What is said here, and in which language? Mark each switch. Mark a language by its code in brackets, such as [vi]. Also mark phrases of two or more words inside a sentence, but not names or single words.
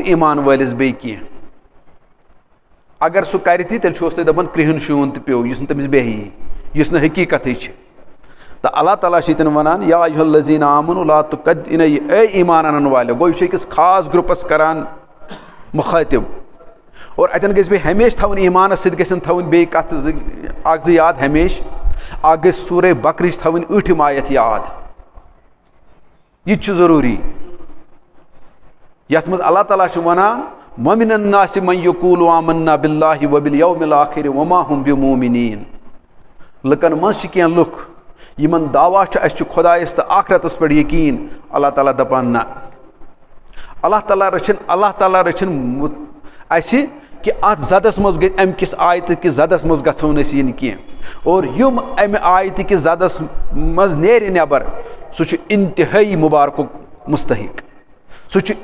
[ks] ایٖمان وٲلِس بیٚیہِ کینٛہہ اگر سُہ کرِ تہِ تیٚلہِ چھُہوس تُہۍ دپان کرٛہُن شیوٗن تہِ پیوٚو یُس نہٕ تٔمِس بیٚہہِ یُس نہٕ حقیٖقتٕے چھِ تہٕ اللہ تعالیٰ چھِ ییٚتٮ۪ن ونان [ar] یا ایُہا الذیٖنَ آمنوٗ لا [ks] اے ایٖمان انن والٮ۪و گوٚو یہِ چھُ أکِس خاص گرُپس کران مُخٲطِب اور اَتٮ۪ن گژھِ بیٚیہِ ہمیشہِ تھاوٕنۍ ایٖمانس سۭتۍ گژھن تھاوٕنۍ بیٚیہِ کتھٕ اکھ زٕ یاد ہمیشہِ اکھ گژھِ سورے بکرٕچ تھاوٕنۍ ٲٹھِم آیت یاد یہِ تہِ چھُ ضروٗری یتھ منٛز اللہ تعالیٰ چھُ ونان [ar] وَمِنَ النَّاسِ مَن یَقوٗلُ آمَنَّا بِاللَّهِ وَبِالْیَوْمِ الْآخِرِ وَمَا هُم بِمُؤْمِنِیٖن [ks] لُکن منٛز چھِ کینٛہہ لُکھ یِمن دعوا چھُ اَسہِ چھُ خۄدایس تہٕ آخرتس پٮ۪ٹھ یقیٖن اللہ تعالیٰ دپان نہ اللہ تعالیٰ رٔچھِنۍ اَسہِ کہِ اتھ زدس منٛز گژھِ امہِ کِس آیتہٕ کِس زدس منٛز گژھو نہٕ أسۍ یِنۍ کینٛہہ اور یِم امہِ آیتہٕ کِس زدس منٛز نیرِ نٮ۪بر سُہ چھُ انتہٲیی مُبارکُک مُستحق سُہ چھُ